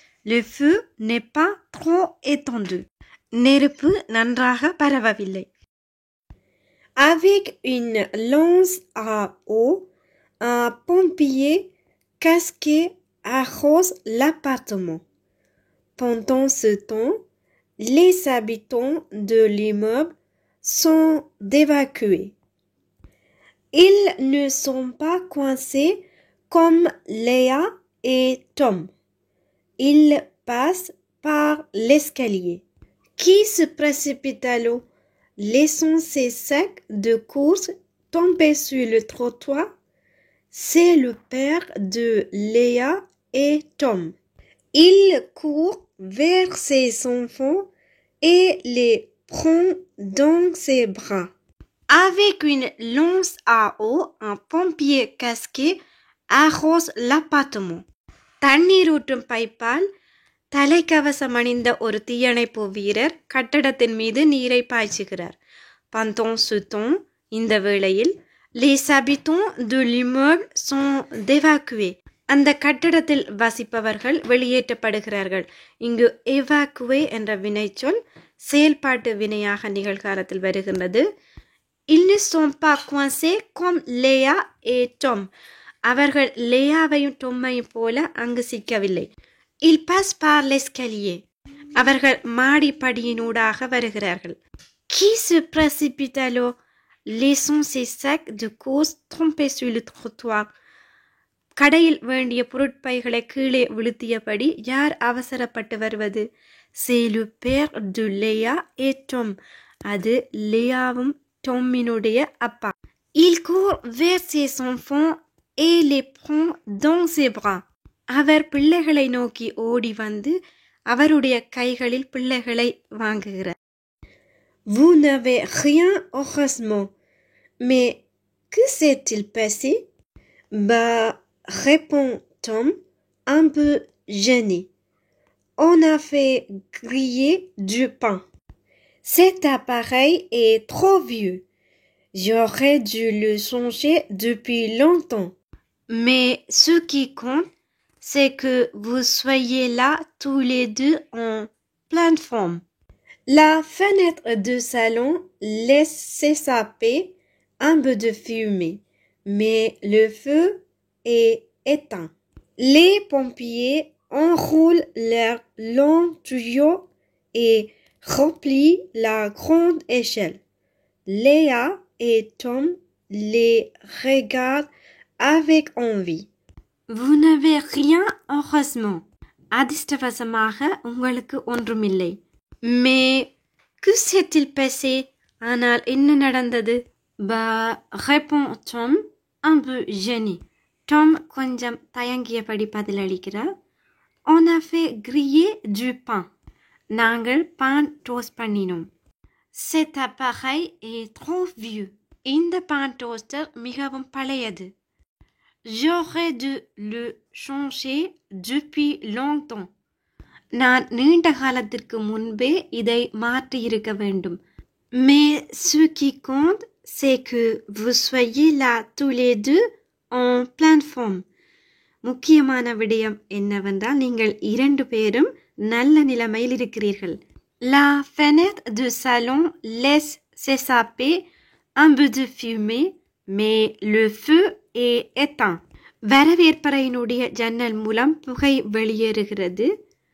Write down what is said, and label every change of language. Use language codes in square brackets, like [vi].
[fr] Le feu n'est pas trop étendu. [ta] நெருப்பு நன்றாக பரவவில்லை. [fr] Avec une lance à eau, un pompier casqué arrose l'appartement. Pendant ce temps, les habitants de l'immeuble sont évacués. Ils ne sont pas coincés comme Léa et Tom. Ils passent par l'escalier. Qui se précipite à l'eau, laissant ses sacs de course tomber sur le trottoir? C'est le père de Léa et Tom. Il court vers ses enfants et les prend dans ses bras. Avec une lance à eau, un pompier casqué arrose l'appartement. [ta] தண்ணீரூற்றும் பைப்பால் தலைக்கவசம் அணிந்த ஒரு தீயணைப்பு வீரர் கட்டடத்தின் மீது நீரை பாய்ச்சுகிறார். Pendant ce temps, இந்த வேளையில் les habitants de l'immeuble sont évacués. அந்த கட்டடத்தில் வசிப்பவர்கள் வெளியேற்றப்படுகிறார்கள். இங்கு எவாக்குவே என்ற வினைச்சொல் செயல்பாட்டு வினையாக நிகழ்காலத்தில் வருகின்றது. [fr] Ils ne sont pas coincés comme Léa et Tom. [ta] அவர்கள் லேயாவையும் டொம்மையும் போல அங்கு சிக்கவில்லை. [fr] Ils passent par l'escalier. [ta] அவர்கள் மாடிப்படியினூடாக வருகிறார்கள். [fr] Qui se précipite alors, laissant ses sacs de course trempés sur le trottoir. [ta] கடையில் வேண்டிய பொருட்பைகளை கீழே விழுத்தியபடி யார் அவசரப்பட்டு வருவது? [fr] C'est le père de Léa et Tom. [ta] அது லேயாவும் டொம்மினுடைய அப்பா. [fr] Il court vers ses enfants et les prend dans ses bras. [ta] அவர் பிள்ளைகளை நோக்கி ஓடி வந்து அவருடைய கைகளில் பிள்ளைகளை வாங்குகிறார். [fr] Vous n'avez rien heureusement. Mais que s'est-il passé? Bah, répond Tom, un peu gêné. On a fait griller du pain. Cet appareil est trop vieux. J'aurais dû le changer depuis longtemps. Mais ce qui compte, c'est que vous soyez là tous les deux en pleine forme. La fenêtre du salon laisse s'échapper un peu de fumée, mais le feu est éteint. Les pompiers enroulent leurs longs tuyaux et remplissent la grande échelle. Léa et Tom les regardent avec envie. Vous n'avez rien heureusement. [ta] அதிர்ஷ்டவசமாக உங்களுக்கு ஒன்றுமில்லை. [fr] Mais que s'est-il passé? [ta] ஆனால் என்ன நடந்தது? [fr] Bah, répond Tom, un peu gêné. [ta] Tom கொஞ்சம் தயங்கியபடி பதிலளிக்கிறார். [fr] On a fait griller du pain. [ta] நாங்கள் பான் toast பண்ணினோம். [fr] Cet appareil est trop vieux. [ta] இந்த பான் டோஸ்டர் மிகவும் பழையது. [fr] J'aurais dû le changer depuis longtemps. [ta] நான் நீண்ட காலத்திற்கு முன்பே இதை மாற்றியிருக்க வேண்டும். [fr] Mais ce qui compte, c'est que vous soyez là tous les deux en pleine forme. [ta] முக்கியமான விடயம் என்னவென்றால் நீங்கள் இரண்டு பேரும் நல்ல நிலைமையில் இருக்கிறீர்கள். [fr] La fenêtre du salon laisse s'échapper un peu de fumée, mais le feu est éteint. [ta] வரவேற்பறையினுடைய ஜன்னல் மூலம் புகை வெளியேறுகிறது.